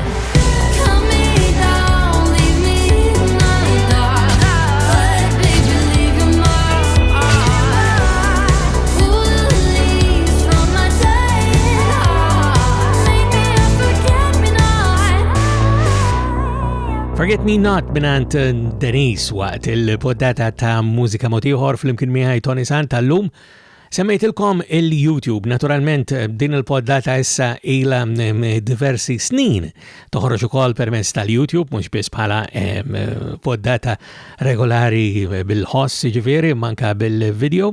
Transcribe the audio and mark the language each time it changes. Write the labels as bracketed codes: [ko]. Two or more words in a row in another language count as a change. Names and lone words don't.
[en] Cut me down, leave me in the dark. Go ahead, baby, leave your mark. Pull the leaves from my dying heart. Make me a forget me not. [mt] Forget Me Not minant Denise waqt il-poddata ta' Mużika Mod Ieħor fl-imkien miegħi Toni Sant tal-lum. Semmejtilkom il-YouTube, naturalment din il-poddata issa ila diversi snin toħroġ ukoll permezz tal-YouTube, mhux biss bħala poddata regolari bil-ħoss ġifieri, manka bil-video.